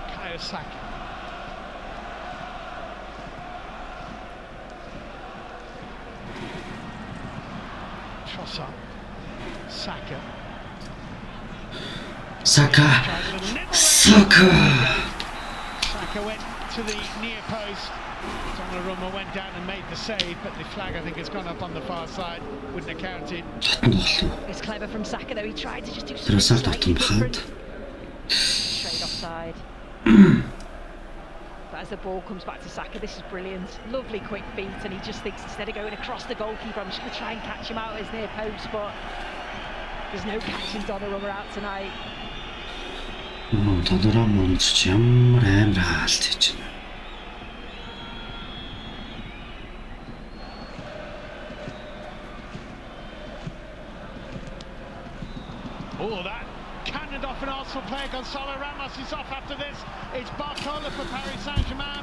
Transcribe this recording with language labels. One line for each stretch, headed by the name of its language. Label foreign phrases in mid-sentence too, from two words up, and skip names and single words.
English: Bukayo Saka. Trossard. Saka. Saka went to the near post. Donnarumma went down and made the save, but the flag I think has gone up on the far side. Wouldn't have counted. It's clever from Saka though. He tried to just do something slightly different. Straight offside. But as the ball comes back to Saka, this is brilliant. Lovely quick feet, and he just thinks instead of going across the goalkeeper, I'm just going to try and catch him out at his near post, but there's no catching Donnarumma out tonight.
Mongolian: Donnarumma ч ямар амар хаалт хийж байна.
English: Oh, that cannoned off an Arsenal player. Gonzalo Ramos is off after this. It's Barcola for Paris Saint-Germain.